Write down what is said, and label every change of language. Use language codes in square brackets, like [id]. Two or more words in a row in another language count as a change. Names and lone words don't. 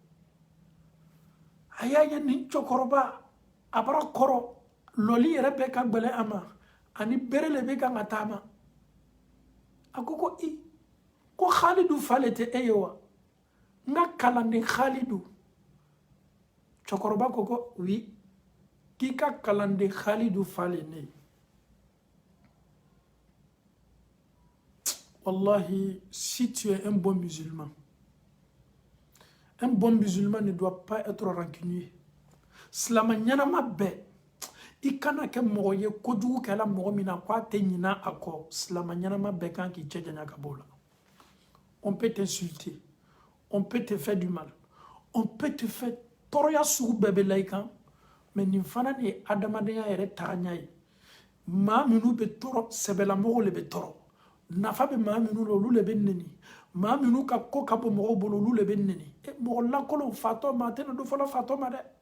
[bm] a y'a ye nin cɛkɔrɔba a bara kɔrɔ lɔli yɛrɛ bɛɛ ka gbɛlɛ a ma ani bere le bɛ kan ka taama a ko i ko Khalidu fa le tɛ e ye wa n ka kalanden Khalidu cɛkɔrɔba ko oui k'i ka kalanden Khalidu fa le ne ye wallahi [fr] si tu es un bon musulman ne doit pas être rancunier [bm] silama ɲɛnama bɛɛ i kana kɛ mɔgɔ ye kojugu kɛla mɔgɔ min na k'a tɛ ɲina a kɔ silama ɲɛnama bɛɛ kan k'i cɛ janya ka bɔ o la [fr] on peut t'insulter on peut te faire du mal on peut te faire [bm] tɔɔrɔya sugu bɛɛ bɛ la i kan mais nin fana de ye adamadenya yɛrɛ tagaɲa ye maa minnu bɛ tɔɔrɔ sɛbɛlamɔgɔw le bɛ tɔɔrɔ nafa bɛ maa minnu la olu le bɛ nɛni maa minnu ka ko ka bɔ mɔgɔw bolo olu le bɛ nɛni mɔgɔ lankolonw fatɔ ma a tɛna do fɔlɔ fatɔ ma dɛ